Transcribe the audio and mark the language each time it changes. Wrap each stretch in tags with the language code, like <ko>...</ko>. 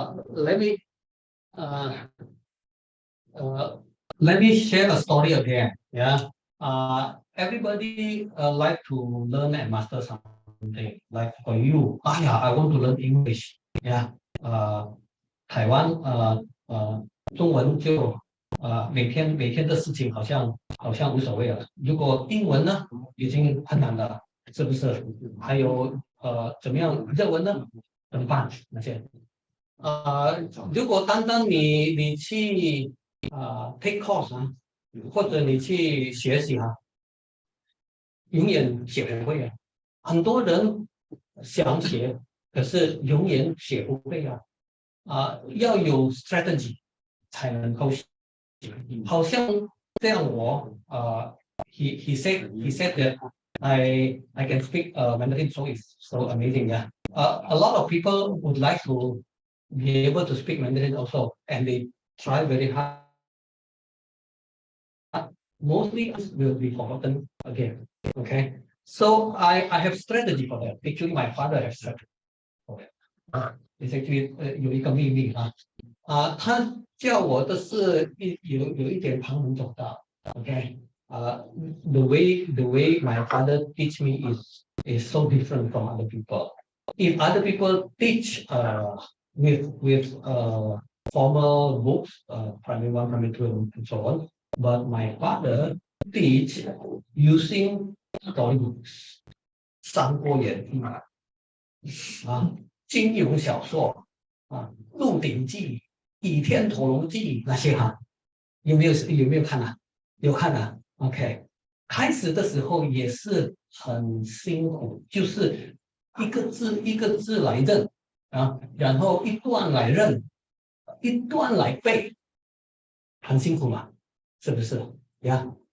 <en>Let me let me share a story again. Yeah. Everybody like to learn and master something. Like for you, I want to learn English. Yeah.</en> <zh>台湾中文就每天的事情好像无所谓了。如果英文呢，已经很难了，是不是？还有怎么样？日文呢？怎么办？那些如果单单你去take course 啊，或者你去学习啊，永远学不会啊。很多人想学，可是永远学不会啊。要有 strategy 才能够学。好像这样</zh> <en>he said that I can speak Mandarin, so it's so amazing. Yeah. A lot of people would like to be able to speak Mandarin also, and they try very hard. Mostly will be forgotten again. Okay. So I have strategy for that. Actually, my father has strategy for that. It's actually</en> <zh>有一个秘密他叫我的是有一点旁门左道。</zh> <en>Okay. The way my father teach me is so different from other people. If other people teach with formal books, primary one, primary two, and so on, but my father teach using storybooks, 三国演义金庸小说鹿鼎记、倚天屠龙记</en> <zh>那些有没有看啊？有看啊 ？OK， 开始的时候也是很辛苦，就是一个字一个字来认然后一段来认，一段来背，很辛苦嘛，是不是呀？</zh>